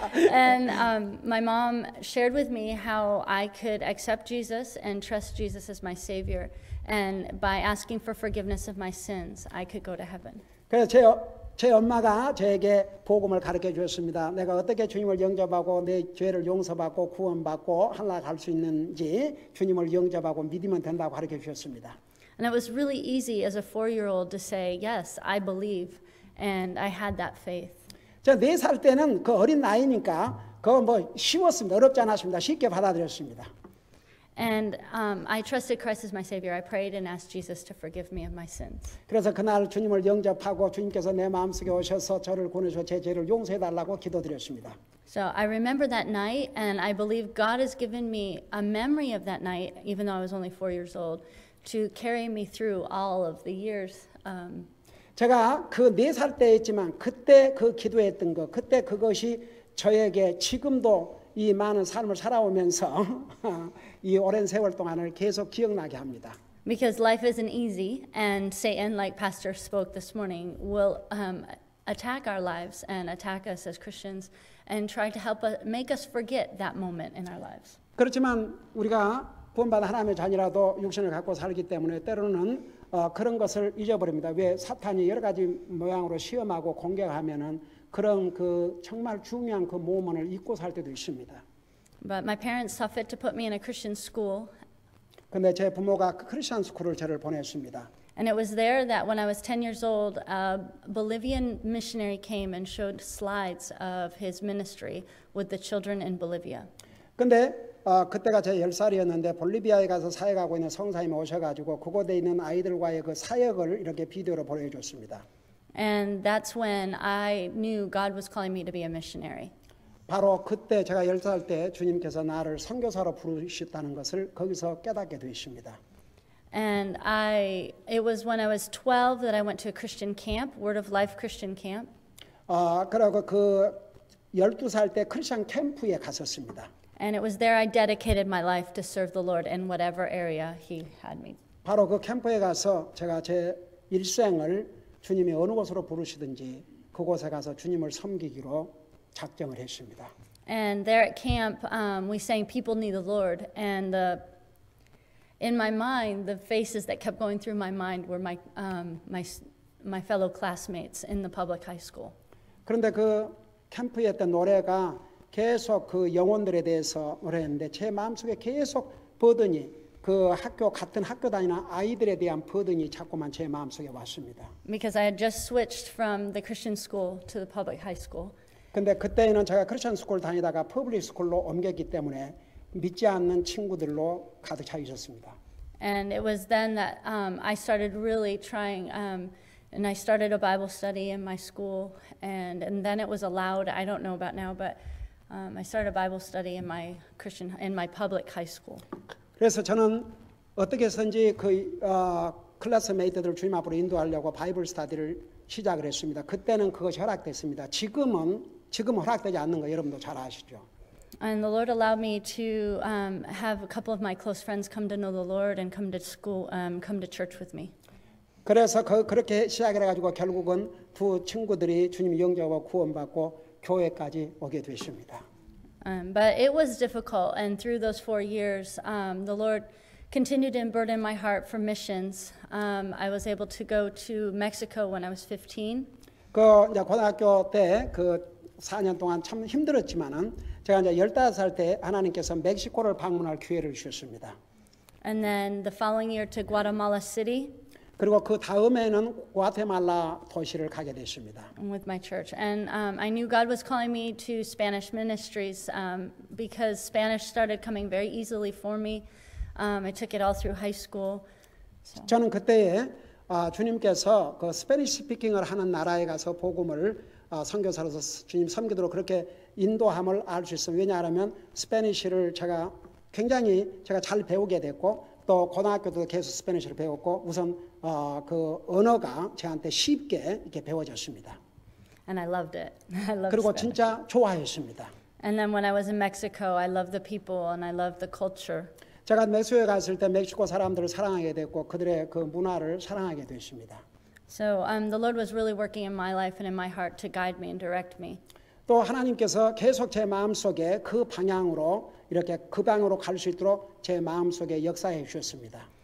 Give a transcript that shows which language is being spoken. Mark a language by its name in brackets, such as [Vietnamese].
[English] And my mom shared with me how I could accept Jesus and trust Jesus as my Savior, and by asking for forgiveness of my sins, I could go to heaven. [Korean] 그래서 제 엄마가 저에게 복음을 가르쳐 주었습니다. 내가 어떻게 주님을 영접하고 내 죄를 용서받고 구원받고 하늘나라 갈 수 있는지 주님을 영접하고 믿으면 된다고 가르쳐 주셨습니다. [English] And it was really easy as a 4-year-old to say, yes, I believe, and I had that faith. [Korean] 저 4살 때는 그 어린 나이니까 그거 뭐 쉬웠습니다. 어렵지 않았습니다. 쉽게 받아들였습니다. [English] And I trusted Christ as my Savior. I prayed and asked Jesus to forgive me of my sins. [Korean] 그래서 그날 주님을 영접하고 주님께서 내 마음속에 오셔서 저를 구원하셔서 제 죄를 용서해달라고 기도드렸습니다. [English] So I remember that night, and I believe God has given me a memory of that night, even though I was only 4 years old, to carry me through all of the years. [Korean] 제가 그 4살 때였지만 그때 그 기도했던 것, 그때 그것이 저에게 지금도 이 많은 삶을 살아오면서 이 오랜 세월 동안을 계속 기억나게 합니다. [English] Because life isn't easy, and Satan, like Pastor spoke this morning, will attack our lives and attack us as Christians and try to help us, make us forget that moment in our lives. [Korean] 그렇지만 우리가 구원받은 하나님의 자녀라도 육신을 갖고 살기 때문에 때로는 그런 것을 잊어버립니다. 왜 사탄이 여러 가지 모양으로 시험하고 공격하면은 그런 그 정말 중요한 그 모먼을 잊고 살 때도 있습니다. [English] But my parents saw fit to put me in a Christian school. [Korean] 근데 제 부모가 크리스천 스쿨을 저를 보냈습니다. [English] And it was there that when I was 10 years old, a Bolivian missionary came and showed slides of his ministry with the children in Bolivia. [Korean] 근데 그때가 제 10살이었는데 볼리비아에 가서 사역하고 있는 성사님이 오셔가지고 그곳에 있는 아이들과의 그 사역을 이렇게 비디오로 보여줬습니다. [English] And that's when I knew God was calling me to be a missionary. [Korean] 바로 그때 제가 10살 때 주님께서 나를 선교사로 부르셨다는 것을 거기서 깨닫게 되었습니다. [English] And it was when I was 12 that I went to a Christian camp, Word of Life Christian camp. [Korean] 그리고 그 12살 때 크리스천 캠프에 갔었습니다. [English] And it was there I dedicated my life to serve the Lord in whatever area He had me. [Korean] 바로 그 캠프에 가서 제가 제 일생을 주님이 어느 곳으로 부르시든지 그곳에 가서 주님을 섬기기로 작정을 했습니다. [English] And there at camp, we sang "People Need the Lord," and in my mind, the faces that kept going through my mind were my fellow classmates in the public high school. [Korean] 그런데 그 캠프에 했던 노래가 계속 그 영혼들에 대해서 노래했는데 제 마음속에 계속 버든이 그 학교 같은 학교 다니는 아이들에 대한 버든이 자꾸만 제 마음속에 왔습니다. [English] Because I had just switched from the Christian school to the public high school. [Korean] 근데 그때는 제가 크리스천 스쿨 다니다가 퍼블릭 스쿨로 옮겼기 때문에 믿지 않는 친구들로 가득 차 있었습니다. [English] And it was then that I started really trying, and I started a Bible study in my school, and then it was allowed. I don't know about now, but I started a Bible study in my public high school. [Korean] 그래서 저는 어떻게 해서든지 그 클래스메이트들을 주님 앞으로 인도하려고 바이블 스터디를 시작을 했습니다. 그때는 그것이 허락됐습니다. 지금은 허락되지 않는 거 여러분도 잘 아시죠? [English] And the Lord allowed me to have a couple of my close friends come to know the Lord and come to school, come to church with me. [Korean] 그래서 그렇게 시작을 해가지고 결국은 두 친구들이 주님 영접하고 구원받고 교회까지 오게 되십니다. [English] But it was difficult, and through those 4 years, the Lord continued to burden my heart for missions. I was able to go to Mexico when I was 15. [Korean] 그 이제 고등학교 때 그 4년 동안 참 힘들었지만은 제가 이제 15살 때 하나님께서 멕시코를 방문할 기회를 주셨습니다. [English] And then the following year to Guatemala City. [Korean] 그리고 그 다음에는 과테말라 도시를 가게 됐습니다. [English] with my church. And I knew God was calling me to Spanish ministries because Spanish started coming very easily for me. I took it all through high school. [Korean] 저는 그때에 주님께서 그 스페니시 스피킹을 하는 나라에 가서 복음을 선교사로서 주님 섬기도록 그렇게 인도함을 알 수 있어요. 왜냐하면 스페니시를 제가 굉장히 제가 잘 배우게 됐고 또 고등학교도 계속 스페니시를 배웠고 우선 그 언어가 저한테 쉽게 이렇게 배워졌습니다. [English] And I loved it. I loved [Korean] 그리고 [English] Spanish. [Korean] 진짜 좋아했습니다. [English] And then when I was in Mexico, I loved the people and I loved the culture. [Korean] 제가 멕시코에 갔을 때 멕시코 사람들을 사랑하게 됐고 그들의 그 문화를 사랑하게 됐습니다. [English] So the Lord was really working in my life and in my heart to guide me and direct me. [Korean] 또 하나님께서 계속 제 마음속에 그 방향으로 이렇게 그 방향으로 갈 수 있도록 제 마음속에 역사해 주셨습니다.